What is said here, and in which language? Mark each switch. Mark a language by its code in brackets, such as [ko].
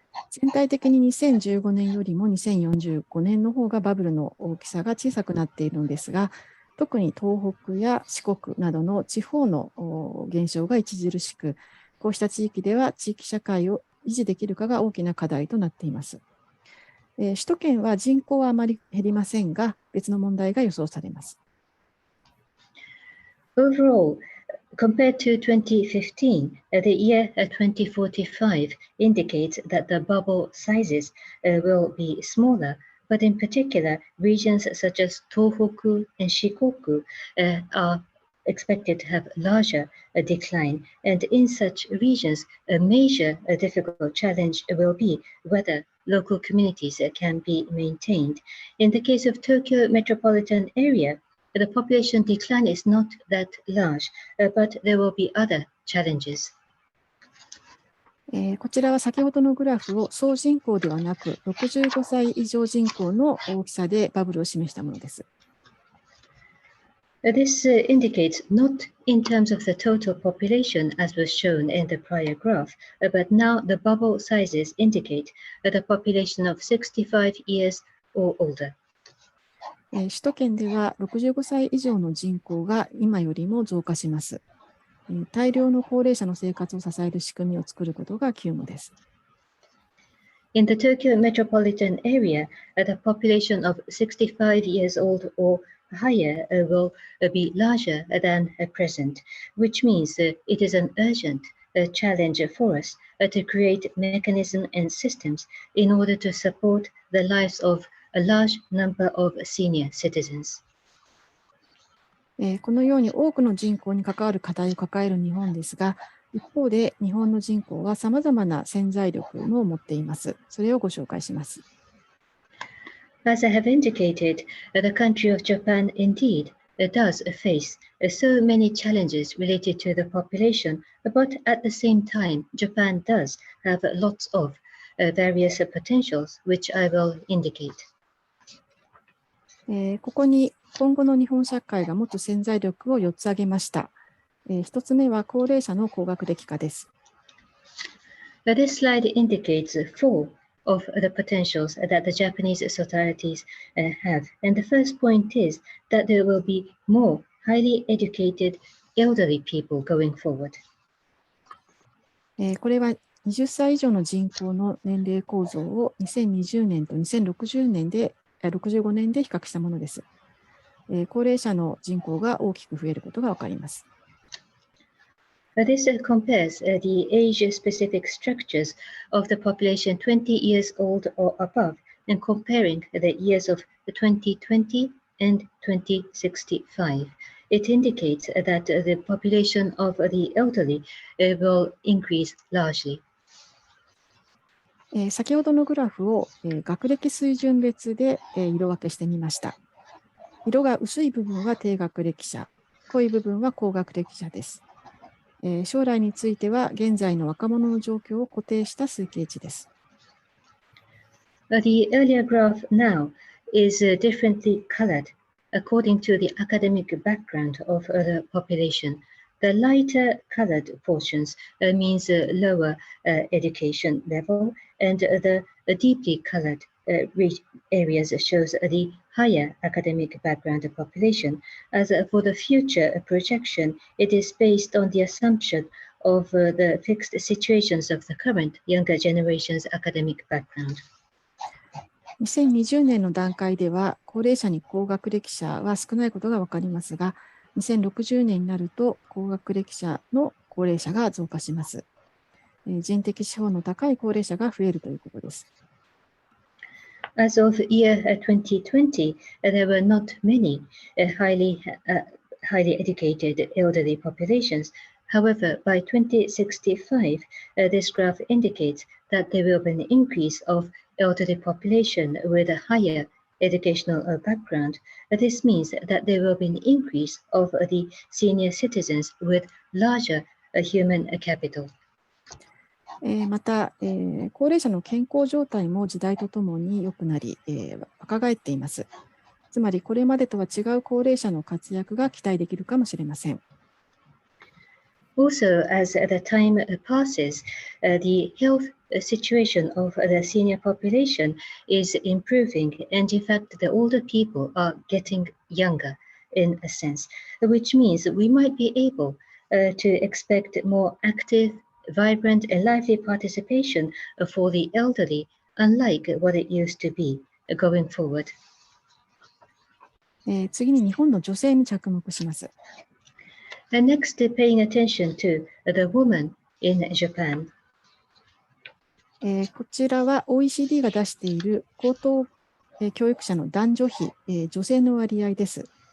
[ja] 全体的に2015年よりも2045年の方がバブルの大きさが小さくなっているのですが、特に東北や四国などの地方の減少が著しく、こうした地域では地域社会を維持できるかが大きな課題となっています。首都圏は人口はあまり減りませんが、別の問題が予想されます。 [en] Overall, compared to 2015, the year 2045 indicates that the bubble sizes will be smaller, but in particular, regions such as Tohoku and Shikoku are expected to have larger decline. And in such regions, a major difficult challenge will be whether local communities can be maintained. In the case of Tokyo metropolitan area, the population decline is not that large, but there will be other challenges. [ja] こちらは先ほどのグラフを総人口ではなく65歳以上人口の大きさでバブルを示したものです。 [en] This indicates not in terms of the total population as was shown in the prior graph, but now the bubble sizes indicate the population of 65 years or older. [ja] 首都圏では65歳以上の人口が今よりも増加します。大量の高齢者の生活を支える仕組みを作ることが急務です。 [en] In the Tokyo metropolitan area, the population of 65 years old or higher will be larger than present, which means it is an urgent challenge for us to create mechanisms and systems in order to support the lives of a large number of senior citizens. [ja] このように多くの人口に関わる課題を抱える日本ですが、一方で日本の人口はさまざまな潜在力を持っています。それをご紹介します。 [en] As I have indicated, the country of Japan indeed does face so many challenges related to the population, but at the same time, Japan does have lots of various potentials, which I will indicate. [ja] ここに今後の日本社会が持つ潜在力を4つ挙げました。 1つ目は高齢者の高学歴化です。 [en] This slide indicates four of the potentials that the Japanese societies have. And the first point is that there will be more highly educated elderly people going forward. [ja] これは20歳以上の人口の年齢構造を2020年と2065年で比較したものです。高齢者の人口が大きく増えることがわかります。 [en] This compares the age-specific structures of the population 20 years old or above and comparing the years of 2020 and 2065. It indicates that the population of the elderly will increase largely. [ja] 先ほどのグラフを学歴水準別で色分けしてみました。色が薄い部分は低学歴者、濃い部分は高学歴者です。将来については現在の若者の状況を固定した推計値です。 [en] The earlier graph now is differently colored according to the academic background of the population. The lighter colored portions means lower education level, and the deeply colored areas shows the higher academic background population. As for the future projection, it is based on the assumption of the fixed situations of the current younger generation's academic background. [ja] 2020年の段階では高齢者に高学歴者は少ないことが分かりますが、2060年になると高学歴者の高齢者が増加します。人的指標の高い高齢者が増えるということです。 [en] As of year 2020, there were not many highly educated elderly populations. However, by 2065, this graph indicates that there will be an increase of elderly population with a higher educational background. This means that there will be an increase of the senior citizens with larger human capital. [ja] また、高齢者の健康状態も時代とともに良くなり、若返っています。つまり、これまでとは違う高齢者の活躍が期待できるかもしれません。 [en] Also, as the time passes, the health situation of the senior population is improving, and in fact, the older people are getting younger in a sense, which means we might be able to expect more active, vibrant, and lively participation for the elderly, unlike what it used to be going forward. [ja] 次に日本の女性に着目します。 [en] And next, paying attention to the woman in Japan. [ja] こちらは OECD が出している高等教育者の男女比、女性の割合です。